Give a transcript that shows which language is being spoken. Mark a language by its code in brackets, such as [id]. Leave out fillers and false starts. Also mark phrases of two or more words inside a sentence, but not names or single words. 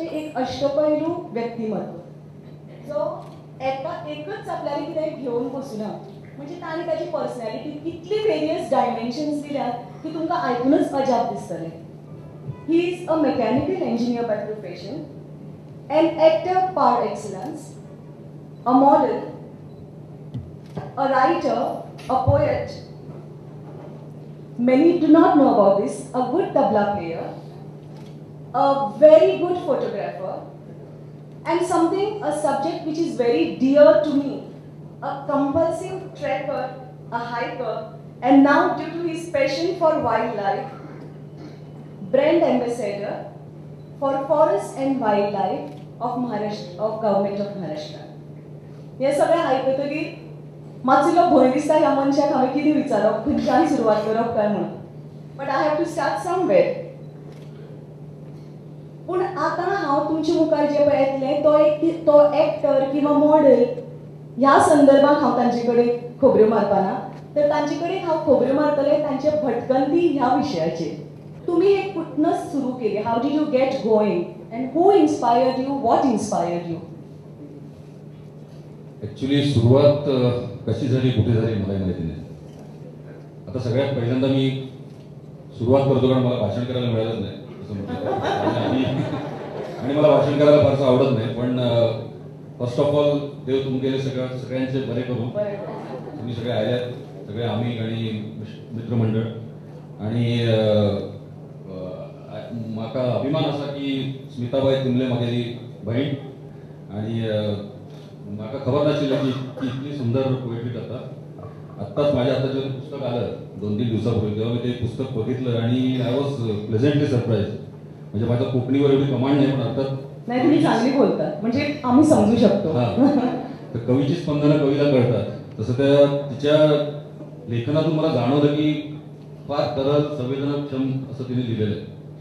[kok] एक अष्टपैलू व्यक्तिमत्व जो एकच आपल्याला कितें घेवन बसना म्हणजे ताणें ताची पर्सनॅलिटी इतली [en] various dimensions [kok] दिल्यात की तुमकां आयकूनच अजाप दिसतलें. [en] He is a mechanical engineer by profession, an actor par excellence, a model, a writer, a poet. Many do not know about this. A good tabla player, a very good photographer, and a subject which is very dear to me, a compulsive trekker, a hiker, and now due to his passion for wildlife, brand ambassador for forest and wildlife of Maharashtra, of government of Maharashtra. [kok] हे सगळें आयकतकीर मातसो भंय दिसता ह्या मनशाक हांवें कितें विचारप, खंयच्यान सुरवात करप काय म्हणून. [en] But I have to start somewhere. [kok] पूण आतां हांव तुमचे मुखार जे पळय येतलें तो एक्टर किंवा मॉडेल ह्या संदर्भात हांव तांचे कडेन खबऱ्यो मारपाना, तर तांचे कडेन हांव खबऱ्यो मारतलें तांचे भटकंती ह्या विशयाचेर. [mr] तुम्ही एक कुठनच सुरू केली. [en] How did you get going and who inspired you, what inspired you? [mr] ॲक्च्युली सुरुवात कशी झाली, कुठे झाली मला माहिती नाही. आता सगळ्यात पहिल्यांदा मी सुरुवात करतो कारण मला भाषण करायला मिळालंच नाही असं म्हटलं आणि मला भाषण करायला फारसं आवडत नाही. पण [en] first of all [mr] देव तुमचे सगळ्यांचे बरे करू. तुम्ही सगळे आल्यात, सगळे आम्ही आणि मित्रमंडळ. [kok] आणि म्हाका अभिमान असा की स्मिताबाई तिमले म्हागेली बहीण आणि म्हाका खबर नाशिल्लें की ती इतली सुंदर पोएट्री करता. [mr] आत्ताच माझ्या हातात जेव्हा पुस्तक आलं 2-3 दिवसापूर्वी तेव्हा मी ते पुस्तक बघितलं आणि [en] I was pleasantly surprise. [mr] म्हणजे माझ्या कोकणीवर एवढी कमांड नाही पण अर्थात नाही तुम्ही चांगली बोलतात म्हणजे आम्ही समजू शकतो. तर कवीची स्पंदनं कवीला कळतात. तसं तिच्या लेखनातून मला जाणवलं की फार तरल संवेदनाक्षम असं तिने लिहिलेलं आहे.